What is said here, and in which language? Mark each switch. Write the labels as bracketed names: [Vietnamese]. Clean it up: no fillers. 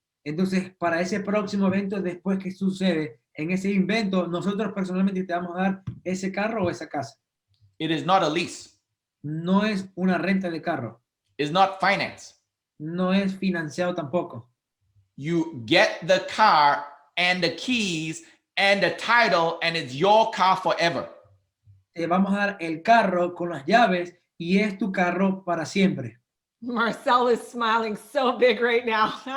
[Spanish] Entonces, para ese próximo evento, después que sucede en ese evento, nosotros personalmente te vamos a dar ese carro o esa casa. [English] It is not a lease. [Spanish] No es una renta de carro. [English] It's not finance. [Spanish] No es financiado tampoco. [English] You get the car and the keys and the title, and it's your car forever. [Spanish] Te vamos a dar el carro con las llaves y es tu carro para siempre. [English] Marcel is smiling so big right now.